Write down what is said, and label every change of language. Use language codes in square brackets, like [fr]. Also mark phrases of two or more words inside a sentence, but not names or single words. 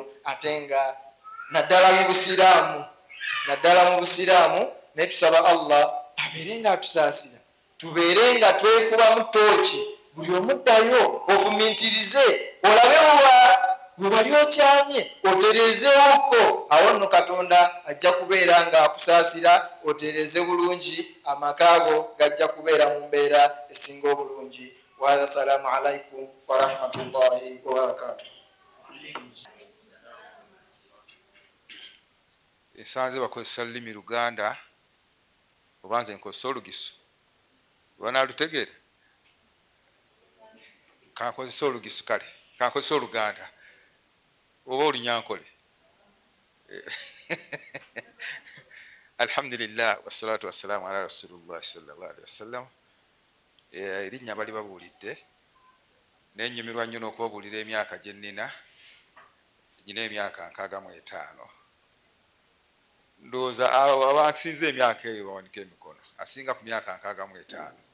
[lg] Ate nga naddala mu busiraamu naye tusaba Allah abeere nga atusaasira, tubeere nga twekubamu tooki, buli omuddayo ovumintirize olabe we wali okyamye oterezeewoko. Awo nno Katonda ajja kubeera nga akusaasira, otereze bulungi, amaka go gajja kubeera mu mbeera esinga obulungi. [ar] والسلام عليكم ورحمة الله وبركاته. [lg] Esanze bakozesa lulimi Luganda oba nze nkozesa Olugisu banaalutegeera kankozesa Olugisu kale kankozesa Oluganda oba Olunyankole. [ar] الحمد لله والصلاة والسلام على رسول الله صلى الله عليه وسلم. [lg] Erinnya bali babuulidde nenyumirwa nnyo n'okubabuulira emyaka gye nnina. Nyina emyaka 65. Ndowooza abansinze emyaka eyo bawanike emikono, asinga ku myaka 65.